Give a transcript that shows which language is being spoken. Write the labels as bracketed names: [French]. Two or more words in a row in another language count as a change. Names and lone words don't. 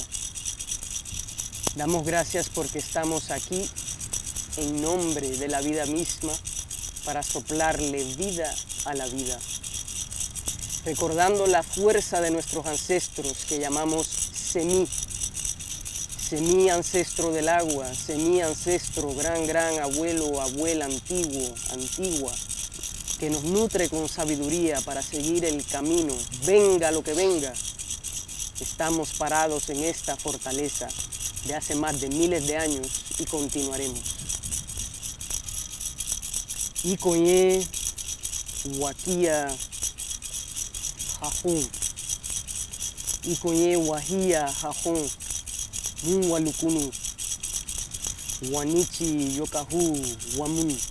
[Spanish] Damos gracias porque estamos aquí en nombre de la vida misma, para soplarle vida a la vida, recordando la fuerza de nuestros ancestros que llamamos Semí, Semí ancestro del agua, Semí ancestro, gran abuelo, abuela antiguo, antigua, que nos nutre con sabiduría para seguir el camino, venga lo que venga, Estamos parados en esta fortaleza de hace más de miles de años y continuaremos. [Taino] Ikoye, Wakia, Jajón. Ikoye, Wahia, Jajón. Munwalukunu. Wanichi, Yokahu, Wamun.